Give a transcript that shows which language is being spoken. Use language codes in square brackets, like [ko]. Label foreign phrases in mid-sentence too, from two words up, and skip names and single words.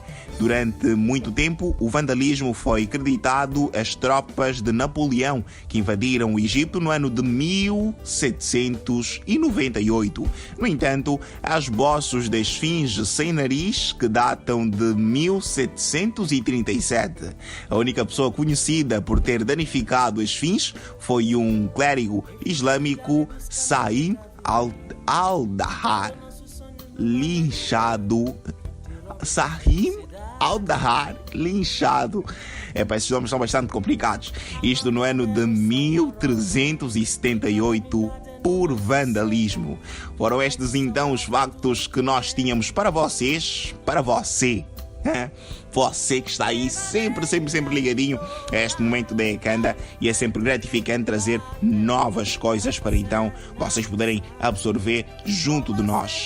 [pt] Durante muito tempo, o vandalismo foi creditado às tropas de Napoleão, que invadiram o Egito no ano de 1798. No entanto, há esboços da esfinge sem nariz que datam de 1737. A única pessoa conhecida por ter danificado a esfinge foi um clérigo islâmico, Saim al-Dahar, linchado. Saim al-Dahar, linchado. Esses nomes são bastante complicados. Isto no ano de 1378 por vandalismo. Foram estes então os factos que nós tínhamos para vocês, para você. Você que está aí sempre ligadinho a este momento da Ecanda, e é sempre gratificante trazer novas coisas para então vocês poderem absorver junto de nós.